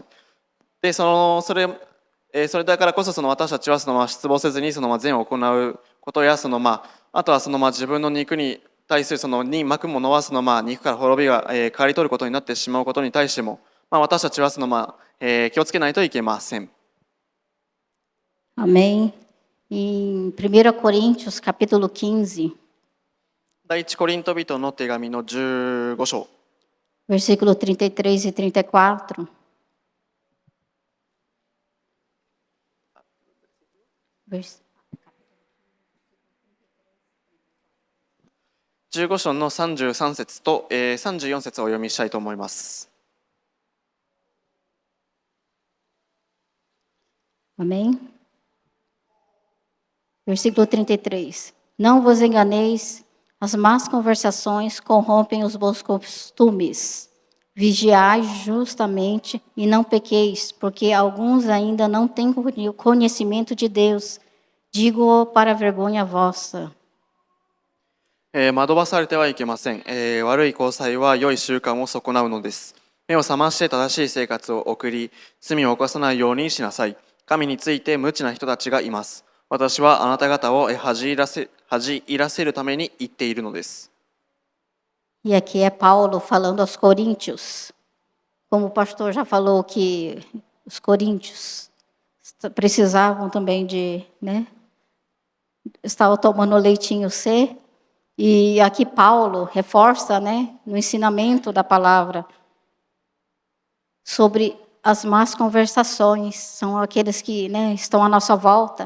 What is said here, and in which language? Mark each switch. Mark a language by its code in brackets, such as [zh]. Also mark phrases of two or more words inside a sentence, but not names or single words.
[ja] で、それだからこそ私たちは失望せずに善を行うことやあとは自分の肉に対するに巻くものは肉から滅びが刈り取ることになってしまうことに対しても私たちは気をつけないといけません。 [pt] Amém. Em 1 Coríntios, capítulo 15, [ja] 第一コリント人の手紙の15章 [pt] versículo 33 e 34. Vers- [ja] 15章の33節と34節をお読みしたいと思います。 [pt] Amém? Versículo 33. Não vos enganeis, as más conversações corrompem os bons costumes. Vigiai justamente e não pequeis, porque alguns ainda não têm conhecimento de Deus. Digo-o para vergonha vossa. [ja] 惑わされてはいけません、悪い交際は良い習慣を損なうのです。目を覚まして正しい生活を送り、罪を犯さないようにしなさい。神について無知な人たちがいます。私はあなた方を恥じ入らせるために言っているのです。 [pt] E aqui é Paulo falando aos coríntios. Como o pastor já falou que os coríntios precisavam também de, né? Estavam tomando leitinho C. E aqui Paulo reforça, né, no ensinamento da palavra sobre as más conversações, são aqueles que, né, estão à nossa volta.